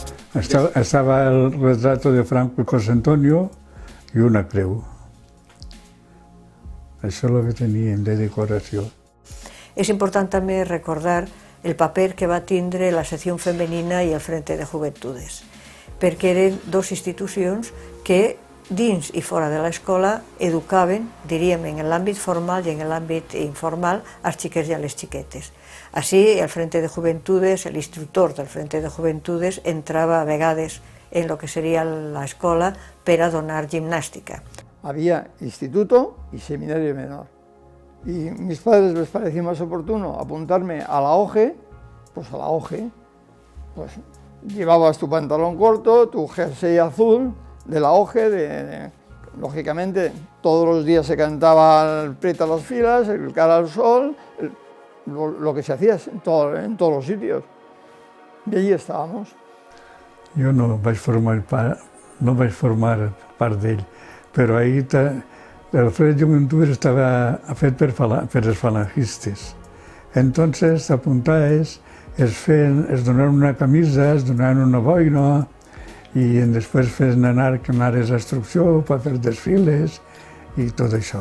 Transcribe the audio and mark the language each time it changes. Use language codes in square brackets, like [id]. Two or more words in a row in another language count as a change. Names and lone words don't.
[es] Estaba el retrato de Franco y José Antonio y una creu. [ca] Això és el que teníem de decoració. És important també recordar el paper que va tindre la secció femenina i el Frente de Juventudes, perquè eren dues institucions que dins i fora de l'escola educaven, diríem, en l'àmbit formal i en l'àmbit informal, als xiquets i a les xiquetes. Així, el Frente de Juventudes, l'instructor del Frente de Juventudes, entrava a vegades en lo que seria l'escola per a donar gimnàstica. [es] Había instituto y seminario menor. Y mis padres les pareció más oportuno apuntarme a la OGE, pues a la OGE, pues llevabas tu pantalón corto, tu jersey azul de la OGE, lógicamente todos los días se cantaba el Prieta las filas, el Cara al sol, lo que se hacía en todos los sitios. Y allí estábamos. [ca] Jo no vaig formar part d'ell, però ahir el Frente de Juventudes estava fet per els falangistes. Entonces, apuntaves, es donaven una camisa, es donaven una boina i després feien anar a instrucció per fer desfiles i tot això.